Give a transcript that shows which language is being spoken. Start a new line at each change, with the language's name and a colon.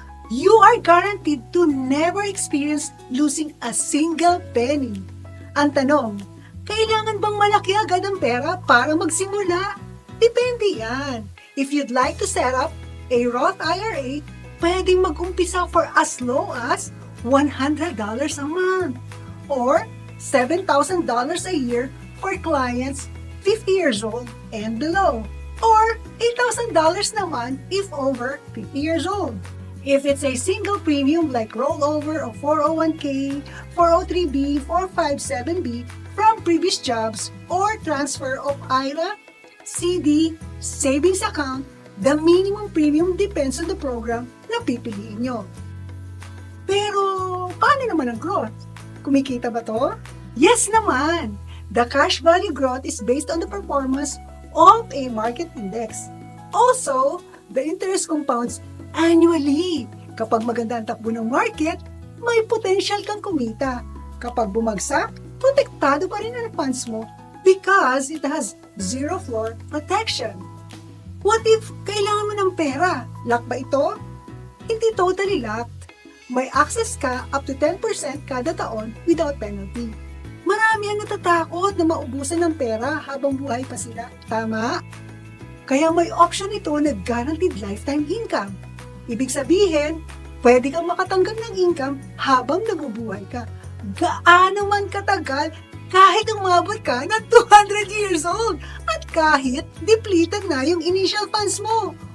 English: You are guaranteed to never experience losing a single penny.
Filipino: Ang tanong, kailangan bang malaki agad ang pera para magsimula? Depende yan.
English: If you'd like to set up a Roth IRA,
Filipino: pwedeng mag-umpisa
English: for as low as $100 a month or $7,000 a year for clients 50 years old and below, or $8,000 naman if over 50 years old. If it's a single premium like rollover of 401k, 403b, 457b from previous jobs, or transfer of IRA, CD, savings account, the minimum premium depends on the program
Filipino: na pipiliin nyo. Pero, paano naman ang growth? Kumikita ba to? Yes naman!
English: The cash value growth is based on the performance of a market index. Also, the interest compounds annually.
Filipino: Kapag maganda ang takbo ng market, may potential kang kumita. Kapag bumagsak, protektado pa rin ang funds mo
English: because it has zero floor protection. What if
Filipino: kailangan mo ng pera? Lock ba ito? Hindi totally locked. May access ka up to 10% kada taon
English: without penalty.
Filipino: Marami ang natatakot na maubusan ng pera habang buhay pa sila. Tama? Kaya may option ito na guaranteed lifetime income. Ibig sabihin, pwede kang makatanggap ng income habang nabubuhay ka. Gaano man katagal, kahit umabot ka ng 200 years old at kahit depleted na yung initial funds mo.